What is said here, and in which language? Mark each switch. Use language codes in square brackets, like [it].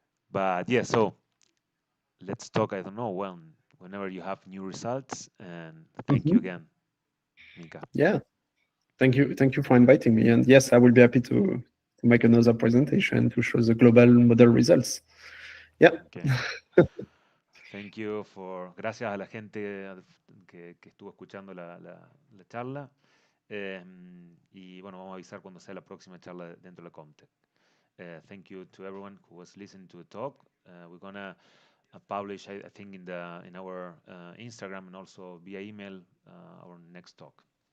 [en] But yeah, so let's talk. I don't know whenever you have new results. And thank you again, Mika. Yeah, thank you for inviting me. And yes, I will be happy to make another presentation to show the global model results. Yeah. Okay. Thank you [es] gracias a la gente que estuvo escuchando la charla. Y bueno, vamos a avisar cuando sea la próxima charla dentro de ComTec. [en] Thank you to everyone who was listening to the talk. We're gonna publish, I think, in our Instagram and also via email our next talk.